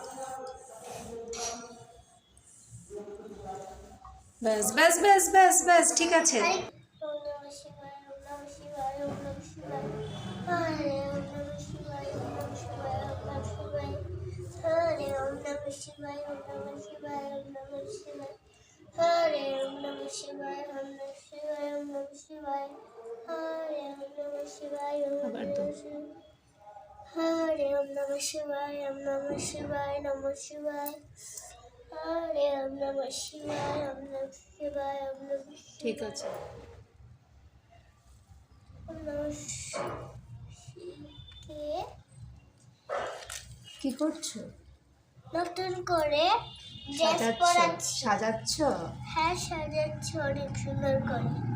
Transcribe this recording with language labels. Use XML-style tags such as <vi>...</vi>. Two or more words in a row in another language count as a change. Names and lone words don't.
<bn>ব্যাস ব্যাস ব্যাস ব্যাস ব্যাস, ঠিক আছে।</bn> <sa>हरे ॐ नमः शिवाय, ॐ नमः शिवाय, ॐ नमः शिवाय, Om Namah Shivaya. हरे ॐ नमः शिवाय, ॐ नमः शिवाय. हरे ॐ नमः शिवाय, ॐ नमः शिवाय, नमः शिवाय. हरे ॐ नमः शिवाय, ॐ नमः शिवाय, ॐ नमः शिवाय, Om Namah Shivaya.</sa> <bn>ঠিক আছে।</bn> <sa>ॐ नमः शिवाय.</sa> <bn>কি করছো? নতুন করে ড্রেস পরাচ্ছি। সাজাচ্ছ? হ্যাঁ সাজাচ্ছি অনেক সুন্দর করে।</bn>